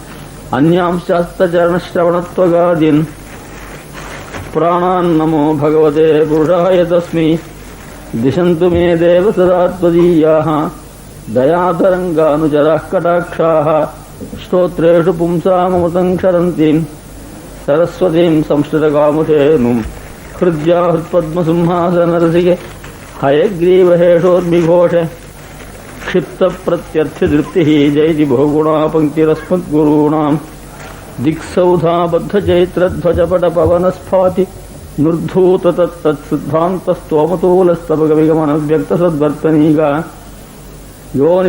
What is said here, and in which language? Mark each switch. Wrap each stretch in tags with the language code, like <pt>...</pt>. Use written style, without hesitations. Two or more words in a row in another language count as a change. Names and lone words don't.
<sa>अन्यांश्चास्तच्चरणश्रवणत्वगादीन् प्राणान् नमो भगवते पुरुषाय तस्मै दिशन्तु मे देव सदात्वदीयाः दयातरङ्गानुचराः कटाक्षाः स्तोत्रेषु पुंसाममृतं क्षरन्तीं सरस्वतीम् संश्रितकामधेनुं हृद्या हृत्पद्मसिंहासनरसिके हयग्रीवहेषोर्मिघोषे क्षिप्तप्रत्यर्थदृप्तिः जयति बहुगुणा पङ्क्तिरस्मद्गुरूणां दिक्सौधाबद्धचैत्रध्वजपटपवनस्फाति निर्धूत तत्तत्सिद्धान्तस्तोमतूलस्तवकविगमनव्यक्तसद्वर्तनीगा यो</sa>